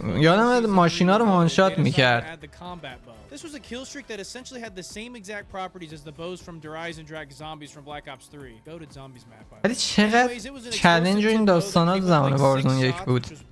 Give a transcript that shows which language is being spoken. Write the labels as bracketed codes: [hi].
[fa] یادم ماشینا رو وانشات میکرد. [en] This was a kill streak that essentially had the same exact properties as the bows from Rise and Drag Zombies from Black Ops 3. Go to Zombies map. [fa] ولی چقدر چالش این داستانا تو زمان وارزون 1 بود.